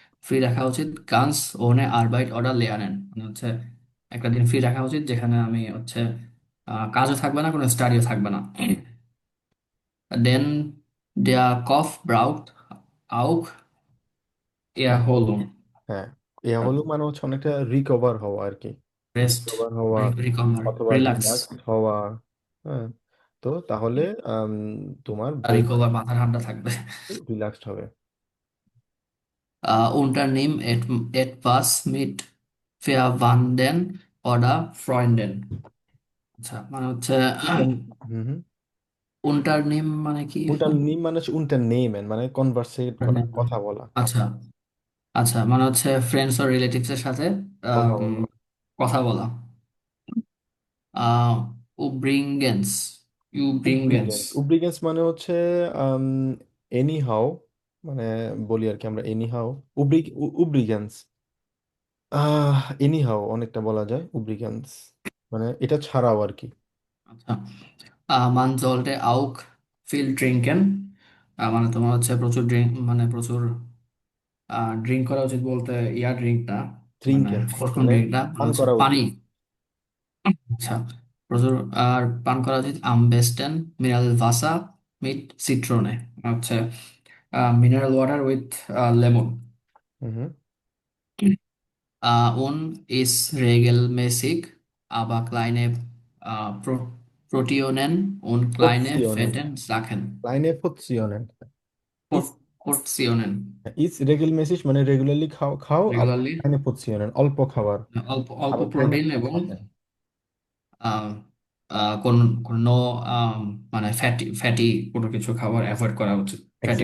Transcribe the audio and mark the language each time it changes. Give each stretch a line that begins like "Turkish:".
Bangla: Free রাখা উচিত
German: গানস ওনে আরবাইট অর্ডার লেয়ারেন,
Bangla: মানে হচ্ছে একটা দিন ফ্রি রাখা উচিত যেখানে আমি হচ্ছে কাজও থাকবে না, কোনো স্টাডিও থাকবে না।
German: দেন der Kopf braucht auch Erholung.
Bangla: হ্যাঁ, এ হলো মানে হচ্ছে অনেকটা রিকভার হওয়া আর কি, রেস্ট, রিকভার হওয়া রিকভার, অথবা রিল্যাক্স। রিল্যাক্স হওয়া। হ্যাঁ, তো তাহলে আম, তোমার আর ব্রেন রিকভার, মাথা ঠান্ডা থাকবে। রিল্যাক্সড হবে।
German: Unternehmen etwas mit Verwandten oder Freunden.
Bangla: আচ্ছা, মানে হচ্ছে হুম হুম। unternehmen মানে কি? উল্টা নিম মানে হচ্ছে উল্টা নেমেন, মানে কনভার্সেট করা, কথা বলা, আচ্ছা, আচ্ছা, মানে হচ্ছে ফ্রেন্ডস ও রিলেটিভস এর সাথে কথা আম, বলা। কথা বলা। উব্রিংগেন্স, ইউব্রিংগেন্স। উব্রিগেন্স মানে হচ্ছে এনি হাউ, মানে বলি আর কি আমরা এনি হাউ, উব্রিগেন্স, এনি হাউ অনেকটা বলা যায় উব্রিগেন্স, মানে এটা ছাড়াও আর কি। আচ্ছা,
German: man sollte auch viel trinken,
Bangla: মানে তোমার হচ্ছে প্রচুর ড্রিঙ্ক, মানে প্রচুর ড্রিঙ্ক করা উচিত বলতে ইয়া ড্রিঙ্ক না, মানে ড্রিঙ্কেন কোন মানে ড্রিঙ্ক না, মানে পান হচ্ছে করা পানি। উচিত। আচ্ছা, প্রচুর আর পান করা উচিত।
German: আম বেস্টেন মিনারেল ভাসা মিট সিট্রোনে, হচ্ছে
English: Mineral water with lemon.
Bangla: Hmm hmm.
German: Und ist regelmäßig, aber kleine Proteinen und kleine পোর্সিওনেন, Fetten Sachen. লাইনে পোর্সিওনেন, ইস, Portionen.
Bangla: ইস রেগুলার মানে রেগুলারলি খাও খাও, আবার
English: Regularly,
Bangla: লাইনে পোর্সিওনেন অল্প খাবার, অল্প অল্প আবার খাইতে প্রোটিন এবং থাকেন। আহ, কোন কোন নো মানে ফ্যাটি ফ্যাটি কোনো কিছু খাবার অ্যাভয়েড করা উচিত, ফ্যাটি